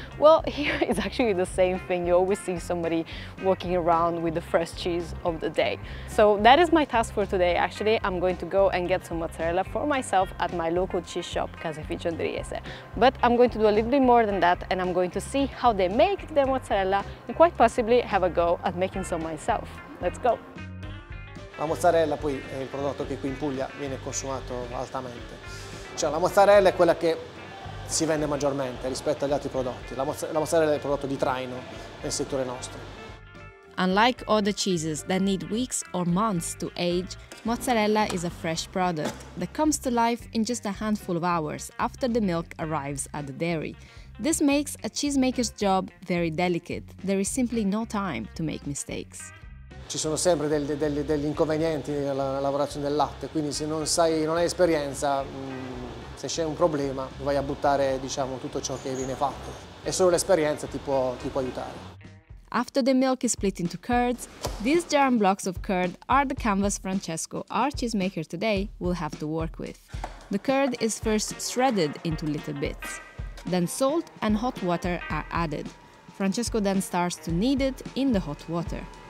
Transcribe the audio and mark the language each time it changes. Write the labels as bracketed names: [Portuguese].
[English] Well, here it's actually the same thing. You always see somebody walking around with the fresh cheese of the day. So that is my task for today. Actually, I'm going to go and get some mozzarella for myself at my local cheese shop, Caseificio Andriese. But I'm going to do a little bit more than that, and I'm going to see how they make their mozzarella and quite possibly have a go at making some myself. Let's go! [Italian] La mozzarella poi è il prodotto che qui in Puglia viene consumato altamente. Cioè la mozzarella è quella che si vende maggiormente rispetto agli altri prodotti. La mozzarella è il prodotto di traino nel settore nostro. [English] Unlike other cheeses that need weeks or months to age, mozzarella is a fresh product that comes to life in just a handful of hours after the milk arrives at the dairy. This makes a cheesemaker's job very delicate. There is simply no time to make mistakes. [Italian] Ci sono sempre degli inconvenienti nella lavorazione del latte, quindi se non hai esperienza, se c'è un problema, vai a buttare, diciamo, tutto ciò che viene fatto. E solo l'esperienza ti può aiutare. [English] After the milk is split into curds, these giant blocks of curd are the canvas Francesco, our cheesemaker today, will have to work with. The curd is first shredded into little bits. Then salt and hot water are added. Francesco then starts to knead it in the hot water.